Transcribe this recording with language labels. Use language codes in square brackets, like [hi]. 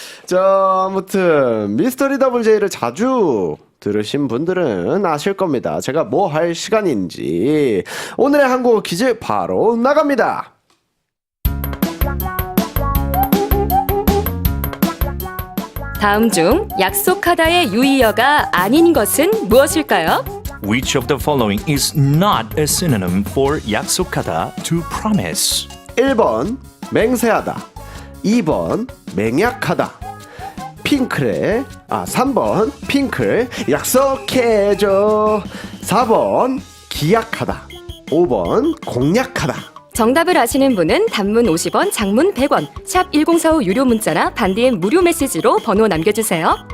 [ko] 자, 아무튼 미스터리 더블 J를 자주 들으신 분들은 아실 겁니다. 제가 뭐 할 시간인지. 오늘의 한국어 퀴즈 바로 나갑니다. 다음 중 약속하다의 유의어가 아닌 것은 무엇일까요? [en] Which of the following is not a synonym for 약속하다 to promise? [ko] 1번 맹세하다, 2번 맹약하다, 3번 핑클 약속해줘, 4번 기약하다, 5번 공약하다. 정답을 아시는 분은 단문 50원, 장문 100원, 샵 1045 유료 문자나 반디의 무료 메시지로 번호 남겨주세요.